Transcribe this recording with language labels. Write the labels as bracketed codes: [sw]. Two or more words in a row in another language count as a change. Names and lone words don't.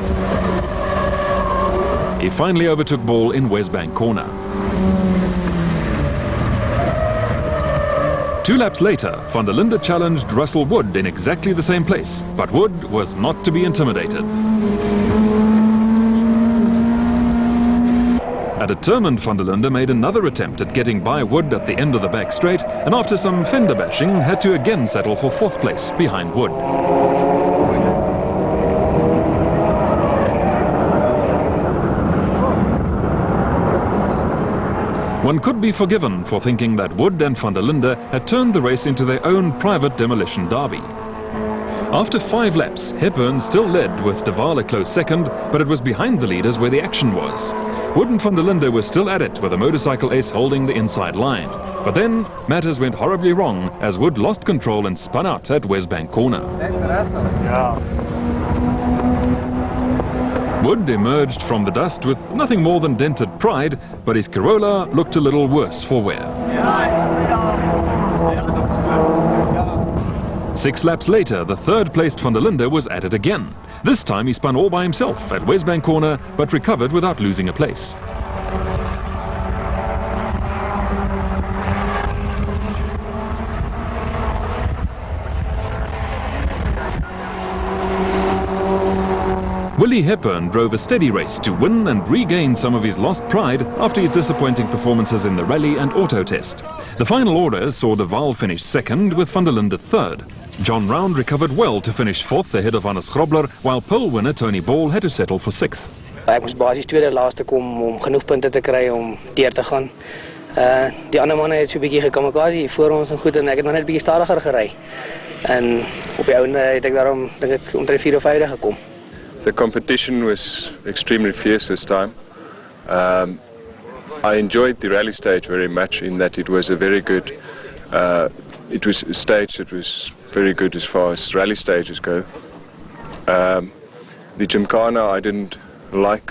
[en] He finally overtook Ball in Westbank Corner. 2 laps later, Van der Linde challenged Russell Wood in exactly the same place, but Wood was not to be intimidated. A determined van der Linde made another attempt at getting by Wood at the end of the back straight, and after some fender bashing had to again settle for 4th place behind Wood. One could be forgiven for thinking that Wood and van der Linde had turned the race into their own private demolition derby. After 5 laps, Hepburn still led with De Waal a close second, but it was behind the leaders where the action was. Wood and van der Linde were still at it with a motorcycle ace holding the inside line. But then matters went horribly wrong as Wood lost control and spun out at Westbank corner. Wood emerged from the dust with nothing more than dented pride, but his Corolla looked a little worse for wear. 6 laps later, the 3rd-placed van der Linde was at it again. This time he spun all by himself at Westbank corner, but recovered without losing a place. Willie Hepburn drove a steady race to win and regain some of his lost pride after his disappointing performances in the rally and autotest. The final order saw De Waal finish 2nd with van der Linde 3rd. John Round recovered well to finish 4th ahead of Grobler, while pole winner Tony Ball had to settle for 6th. [af] Ek moes basies tweede laaste kom om genoeg punte te kry om deur te gaan. Die ander manne het so 'n bietjie gekamikaze voor ons en goed en ek het maar net 'n bietjie stadiger gery. En op die ouene het ek daarom dink ek omtrent 4 of 5 gekom. [en] The competition was extremely fierce this time. I enjoyed the rally stage very much in that it was a very good, it was a stage that was very good as far as rally stages go. The Gymkhana I didn't like.